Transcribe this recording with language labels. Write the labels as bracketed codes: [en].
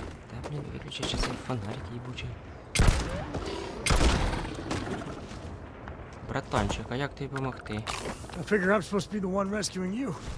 [ru] Да, блин, выключи сейчас фонарик ебучий. [uk] Братанчик, а як тобі помогти? [en] I figure I'm supposed to be the one rescuing you.